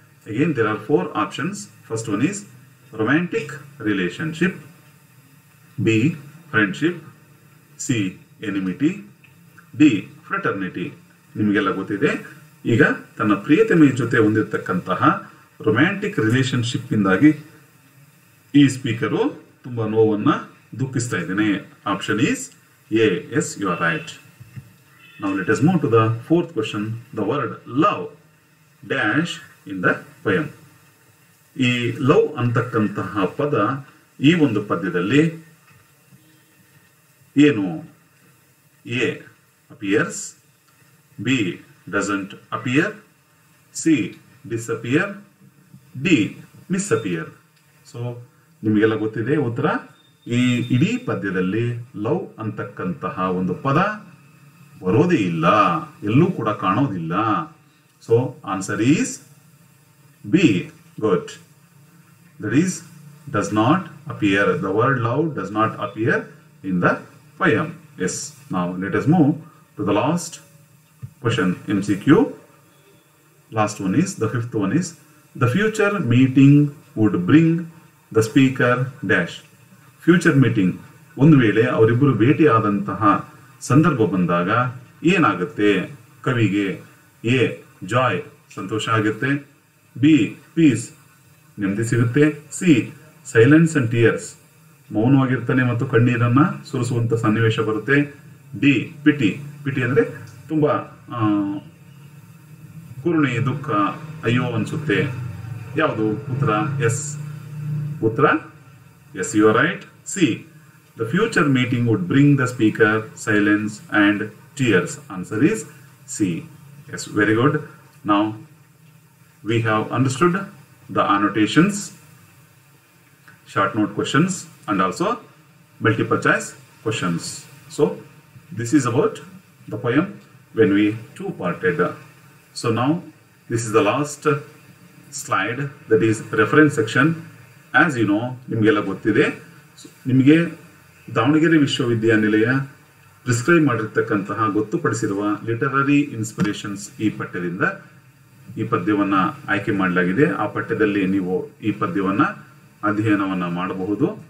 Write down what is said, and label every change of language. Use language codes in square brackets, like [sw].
[en] Again there are 4 options. First one is romantic relationship, B friendship, C enmity, D fraternity. [kn] ನಿಮಗೆಲ್ಲ ಗೊತ್ತಿದೆ. ಈಗ ತನ್ನ ಪ್ರಿಯತಮೆಯ ಜೊತೆ ಹೊಂದಿರತಕ್ಕಂತಹ ರೊಮ್ಯಾಂಟಿಕ್ ರಿಲೇಶನ್ಶಿಪ್ ಇಂದಾಗಿ ಈ ಸ್ಪೀಕರು ತುಂಬಾ ನೋವನ್ನ ದುಃಖಿಸ್ತಾ ಇದ್ದೇನೆ. [en] Option is A. Yes, you are right. Now let us move to the 4th question. The word love dash in the poem. [kn] ಈ ಲವ್ ಅಂತಕ್ಕಂತಹ ಪದ ಈ ಒಂದು ಪದ್ಯದಲ್ಲಿ ಏನು? [en] A appears, B doesn't appear, C disappear, D misappear. [kn] So ನಿಮಗೆಲ್ಲ ಗೊತ್ತಿದೆ ಉತ್ತರ. ಈ ಇಡೀ ಪದ್ಯದಲ್ಲಿ ಲವ್ ಅಂತಕ್ಕಂತಹ ಒಂದು ಪದ ಬರೋದೇ ಇಲ್ಲ, ಎಲ್ಲೂ ಕೂಡ ಕಾಣೋದಿಲ್ಲ. [en] So answer is B. Good. That is does not appear. The word love does not appear in the poem. Yes. Now let us move to the last question, MCQ. Last one is, the 5th one is, the future meeting would bring the speaker dash. [kn] Future meeting ಒಂದು ವೇಳೆ ಅವರಿಬ್ಬರು ಭೇಟಿಯಾದಂತಹ ಸಂದರ್ಭ ಬಂದಾಗ ಏನಾಗುತ್ತೆ ಕವಿಗೆ? A Joy ಸಂತೋಷ ಆಗುತ್ತೆ, B piece ನೆಮ್ಮದಿ ಸಿಗುತ್ತೆ, ಸಿ [en] silence and tears [kn] ಮೌನವಾಗಿರ್ತಾನೆ ಮತ್ತು ಕಣ್ಣೀರನ್ನ ಸುರಿಸುವಂತ ಸನ್ನಿವೇಶ ಬರುತ್ತೆ, ಡಿ ಪಿಟಿ ಪಿಟಿ ಅಂದ್ರೆ ತುಂಬಾ ಕರುಣೆ ದುಃಖ ಅಯ್ಯೋ ಅನ್ಸುತ್ತೆ. ಯಾವುದು ಉತ್ತರ? ಎಸ್ ಉತ್ತರ S, you are right. C the future meeting wood bring the speaker silence and tears. Answer is C. Yes, very good. Now we have understood the annotations, short note questions and also multiple choice questions. So this is about the poem when we two-parted. So now this is the last slide, that is reference section. [en] As you know, [kn] ನಿಮಗೆಲ್ಲ ಗೊತ್ತಿದೆ, ನಿಮಗೆ ದಾವಣಗೆರೆ ವಿಶ್ವವಿದ್ಯಾನಿಲಯ prescribe ಮಾಡಿರ್ತಕ್ಕಂತಹ ಗೊತ್ತುಪಡಿಸಿರುವ literary inspirations ಈ ಪಠ್ಯದಿಂದ ಈ ಪದ್ಯವನ್ನ ಆಯ್ಕೆ ಮಾಡಲಾಗಿದೆ. ಆ ಪಠ್ಯದಲ್ಲಿ ನೀವು ಈ ಪದ್ಯವನ್ನ ಅಧ್ಯಯನವನ್ನ ಮಾಡಬಹುದು.